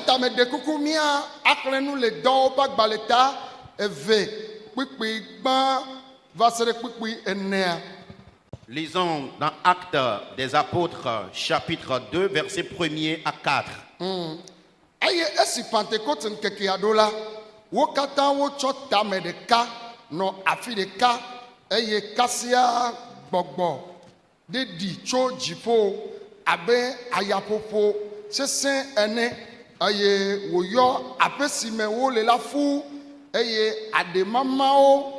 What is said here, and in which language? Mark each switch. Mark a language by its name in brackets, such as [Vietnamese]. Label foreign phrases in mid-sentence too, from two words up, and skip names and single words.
[French] Lisons dans Actes des Apôtres, chapitre 2, versets 1er à 4. [Ewe] esi Pentecôte nkekea ɖo la, wo katã wotsɔ tame ɖeka nɔ afi ɖeka eye kasia gbɔgbɔ ɖe ɖi tso dziƒo abe ayaƒoƒo sesẽ ene eye wòyɔ aƒe si me wole la fu eye aɖemamawo